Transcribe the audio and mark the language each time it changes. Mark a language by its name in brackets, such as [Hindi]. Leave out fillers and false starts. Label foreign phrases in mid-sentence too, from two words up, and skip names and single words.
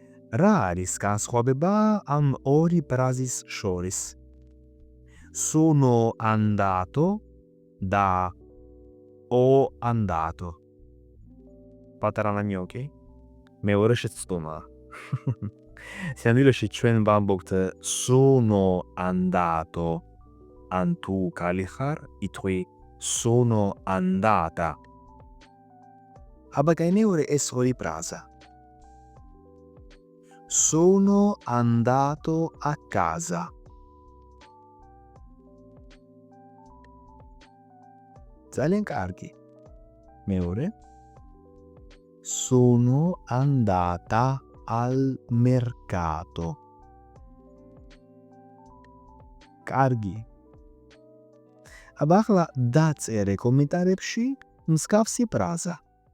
[Georgian] რა არის განსხვავება ამ ორი ფრაზის შორის? [Italian] Sono andato და ho andato. [Georgian] პატარა ნანიოკი, მეორე შეცდომაა. სინამდვილეში ჩვენ ვამბობთ [Italian] sono andato, [Georgian] ან თუ კალი ხარ, ითქვი [Italian] sono andata. [Georgian] აბა გაინეორე ეს ორი ფრაზა. [Italian] Sono andato a casa. [Georgian] ძალიან კარგი. მეორე. [Italian] Sono andata al mercato. [Georgian] კარგი. აბა ახლა დაწერე კომენტარებში მსგავსი ფრაზა.